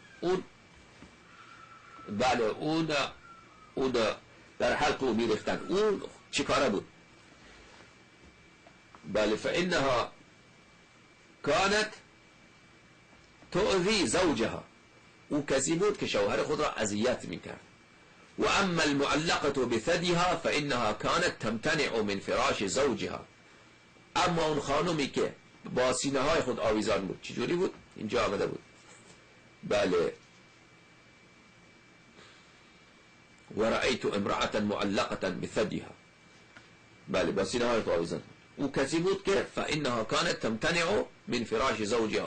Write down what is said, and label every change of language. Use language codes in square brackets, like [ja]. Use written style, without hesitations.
[fa] اون بله اون در حلق او میریختن. اون چی کاره بود؟ بله [ar] فانها كانت تؤذي زوجها. [fa] او کسی بود که شوهر خود را اذیت میکرد. [ar] و اما المعلقه بثديها فانها كانت تمتنع من فراش زوجها. [fa] اما اون خانمی که با سینه های خود آویزان بود چجوری بود؟ اینجا آمده بود بله [ar] و رأیت امرأة معلقة بثديها، [fa] بله با سینه های خود آویزان. او کسی بود که [ar] فانها كانت تمتنع من فراش زوجها.